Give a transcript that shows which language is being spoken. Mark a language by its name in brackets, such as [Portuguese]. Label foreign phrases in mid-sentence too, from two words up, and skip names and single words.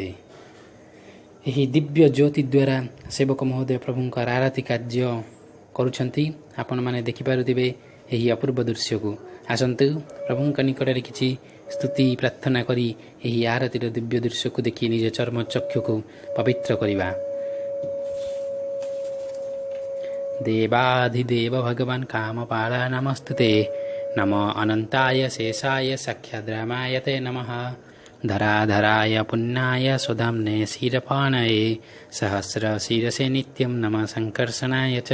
[Odia] ଏହି ଦିବ୍ୟ ଜ୍ୟୋତି ଦ୍ୱାରା ସେବକ ମହୋଦୟ ପ୍ରଭୁଙ୍କର ଆରତି କାର୍ଯ୍ୟ କରୁଛନ୍ତି। ଆପଣମାନେ ଦେଖିପାରୁଥିବେ ଏହି ଅପୂର୍ବ ଦୃଶ୍ୟକୁ। ଆସନ୍ତୁ ପ୍ରଭୁଙ୍କ ନିକଟରେ କିଛି ସ୍ତୁତି ପ୍ରାର୍ଥନା କରି ଏହି ଆରତିର ଦିବ୍ୟ ଦୃଶ୍ୟକୁ ଦେଖି ନିଜ ଚର୍ମ ଚକ୍ଷୁକୁ ପବିତ୍ର କରିବା। [Sanskrit] देवाधिदेव भगवान् कामपाल नमस्तुते। नमो अनन्ताय शेषाय साक्षाद्रामाय ते नमः। धराधराय पुण्याय सुधाम्ने क्षीरपाणये सहस्रशीरसे नित्यं नमः संकर्षणाय च।